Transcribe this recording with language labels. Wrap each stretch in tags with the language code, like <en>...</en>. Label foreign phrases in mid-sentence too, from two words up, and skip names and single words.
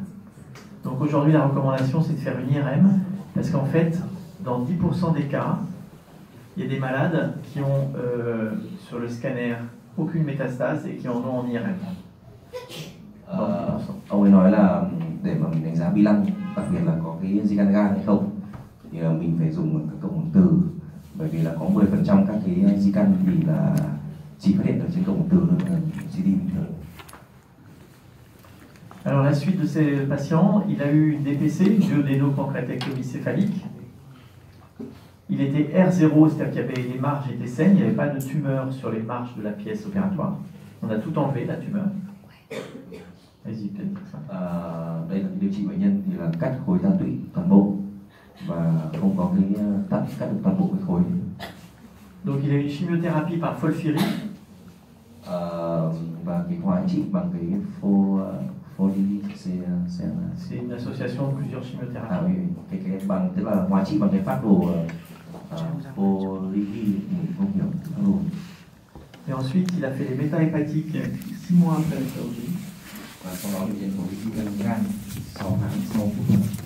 <fr>Donc aujourd'hui la recommandation c'est de faire une IRM, parce qu'en fait dans 10% des cas, il y a des malades qui ont sur le scanner aucune métastase et qui en ont en IRM.</fr> <vi>Ông ấy nói là để mà mình đánh giá bi lăng, đặc biệt là có cái di căn gan hay không, thì mình phải dùng các cộng hưởng từ, bởi vì là có 10% các cái di căn thì là chỉ phát hiện được trên cộng hưởng từ thôi, là CD bình thường.</vi> <fr>Alors la suite de ces patients, il a eu une DPC, une duodénopancréatectomie céphalique. Il était R0, c'est-à-dire qu'il y avait les marges étaient saines, il n'y avait pas de tumeur sur les marges de la pièce opératoire. On a tout enlevé, la tumeur. Vas-y, peut-être ça.</fr> <vi>Đây là điều trị bệnh nhân thì là cắt khối tá tụy toàn bộ và không có cái cắt được toàn bộ cái khối.</vi> <fr>Donc il a eu une chimiothérapie par FOLFIRI.</fr> <vi>Và cái hóa trị bằng cái c'est</vi> <fr>une association de plusieurs chimiothérapies. Oui,</fr> <vi>cái bằng tức là hóa trị bằng cái phác đồ không hiểu.</vi> <fr>Et ensuite il a fait les méta-hépatiques 6 mois après la chirurgie.</fr> <vi>Và sau đó bệnh nhân có cái di căn gan 6 tháng sau phẫu thuật.</vi>